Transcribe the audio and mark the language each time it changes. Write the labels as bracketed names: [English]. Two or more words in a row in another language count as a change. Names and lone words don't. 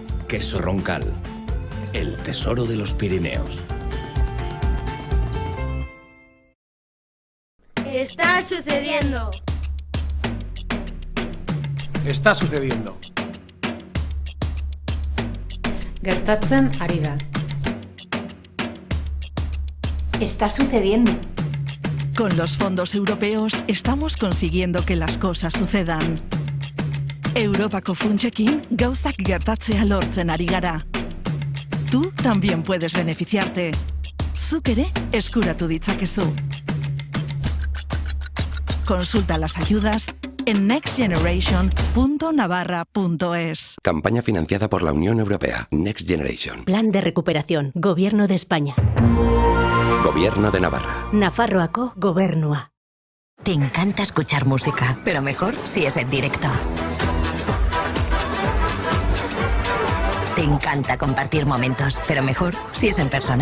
[Spanish] Queso Roncal, el tesoro de los Pirineos. Está sucediendo. Está sucediendo. [Basque] Gertatzen ari da. [Spanish] Está sucediendo. Con los fondos europeos estamos consiguiendo que las cosas sucedan. [Basque] Europako funtsekin gauzak gertatzea lortzen ari gara. [Spanish] Tú también puedes beneficiarte. [Basque] Zuk ere eskuratu ditzakezu. [Spanish] Consulta las ayudas en nextgeneration.navarra.es. Campaña financiada por la Unión Europea. Next Generation. Plan de recuperación. Gobierno de España. Gobierno de Navarra. [Basque] Nafarroako Gobernua. [Spanish] Te encanta escuchar música, pero mejor si es en directo. Te encanta compartir momentos, pero mejor si es en persona.